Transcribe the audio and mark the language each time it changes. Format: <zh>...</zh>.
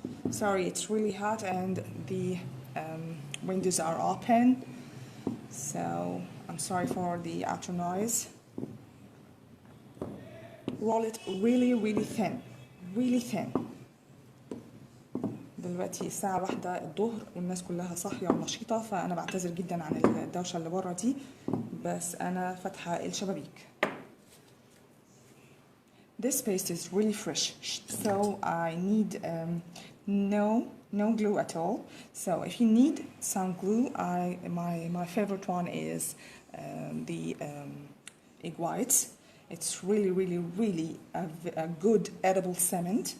<en>Sorry, it's really hot and the windows are open, so I'm sorry for the outer noise. Roll it really thin, really thin.</en> <ar>دلوقتي الساعة 1 الظهر والناس كلها صاحية ونشيطة، فأنا بعتذر جدا عن الدوشة اللي بره دي، بس أنا فاتحة الشبابيك.</ar> <en>This paste is really fresh, so I need no glue at all. So if you need some glue, my favorite one is the egg whites. It's really a good edible cement.</en>